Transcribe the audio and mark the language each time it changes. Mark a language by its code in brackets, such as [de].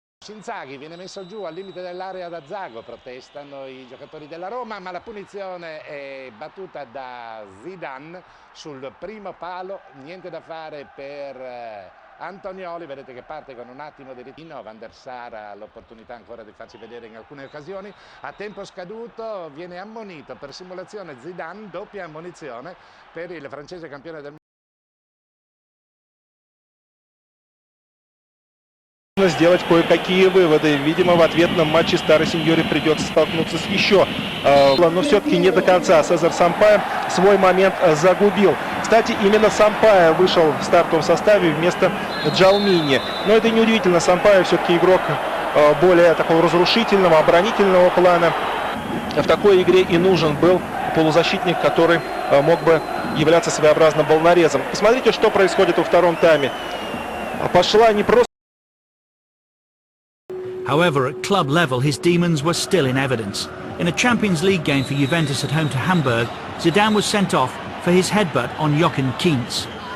[it] Inzaghi viene messo giù al limite dell'area da Zago, protestano i giocatori della Roma, ma la punizione è battuta da Zidane sul primo palo, niente da fare per Antonioli, vedete che parte con un attimo di ritiro, Van der Sar ha l'opportunità ancora di farsi vedere in alcune occasioni, a tempo scaduto viene ammonito per simulazione Zidane, doppia ammonizione per il francese campione del mondo. [ru] Сделать кое-какие выводы. Видимо, в ответном матче старой сеньоре придется столкнуться с еще. Но все-таки не до конца. Сезар Сампао свой момент загубил. Кстати, именно Сампао вышел в стартовом составе вместо Джалмини. Но это неудивительно. Сампао все-таки игрок более такого разрушительного, оборонительного плана. В такой игре и нужен был полузащитник, который мог бы являться своеобразным волнорезом. Посмотрите, что происходит во втором тайме. Пошла не просто... [en] However, at club level, his demons were still in evidence. In a Champions League game for Juventus at home to Hamburg, Zidane was sent off for his headbutt on Jochen Kienz.